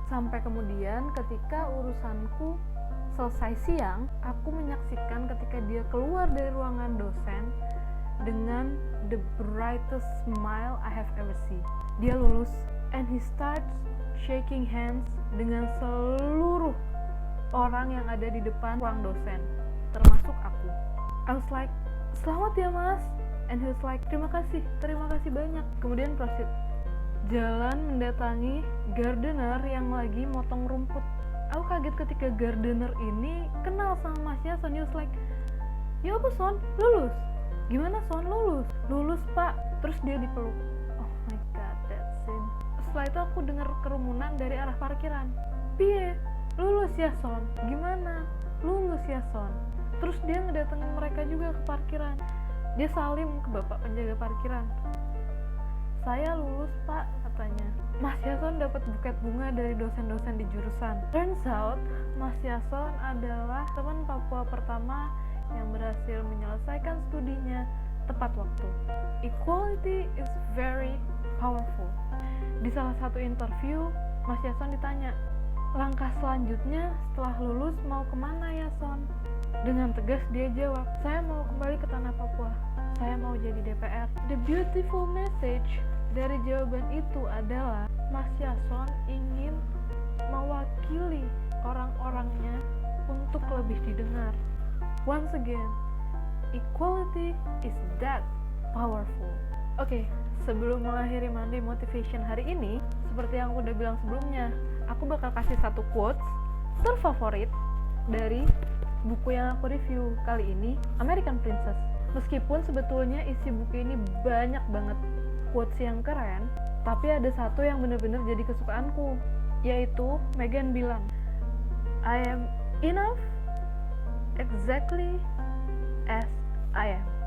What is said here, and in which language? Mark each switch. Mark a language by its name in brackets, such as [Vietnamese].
[Indonesian] Sampai kemudian ketika urusanku selesai siang, aku menyaksikan ketika dia keluar dari ruangan dosen dengan [English] the brightest smile I have ever seen. [Indonesian] Dia lulus, [English] and he starts shaking hands [Indonesian] dengan seluruh orang yang ada di depan ruang dosen, termasuk aku. [English] I was like, [Indonesian] selamat ya mas. [English] And he was like, [Indonesian] terima kasih banyak. Kemudian proceed jalan mendatangi gardener yang lagi motong rumput. Aku kaget ketika gardener ini kenal sama masnya. [English] Son, he was like, [Indonesian] ya apa Son, lulus? Gimana Son, lulus? Lulus pak. Terus dia dipeluk. [English] Oh my god, that scene. [Indonesian] Setelah itu aku dengar kerumunan dari arah parkiran. Piye? Lulus ya Son? Gimana? Lulus ya Son? Terus dia ngedatengin mereka juga ke parkiran. Dia salim ke bapak penjaga parkiran. Saya lulus pak, katanya. Mas Yason dapat buket bunga dari dosen-dosen di jurusan. [English] Turns out, [Indonesian] Mas Yason adalah teman Papua pertama yang berhasil menyelesaikan studinya tepat waktu. [English] Equality is very powerful. [Indonesian] Di salah satu interview, Mas Yason ditanya, langkah selanjutnya setelah lulus mau kemana Yason? Dengan tegas dia jawab, saya mau kembali ke tanah Papua. Saya mau jadi DPR. [English] The beautiful message [Indonesian] dari jawaban itu adalah Mas Yason ingin mewakili orang-orangnya untuk lebih didengar. [English] Once again, equality is that powerful. [Indonesian] Oke, sebelum mengakhiri Monday Motivation hari ini, seperti yang aku udah bilang sebelumnya, aku bakal kasih satu quotes terfavorit dari buku yang aku review kali ini, American Princess. Meskipun sebetulnya isi buku ini banyak banget quotes yang keren, tapi ada satu yang benar-benar jadi kesukaanku, yaitu Meghan bilang, [English] I am enough exactly as I am.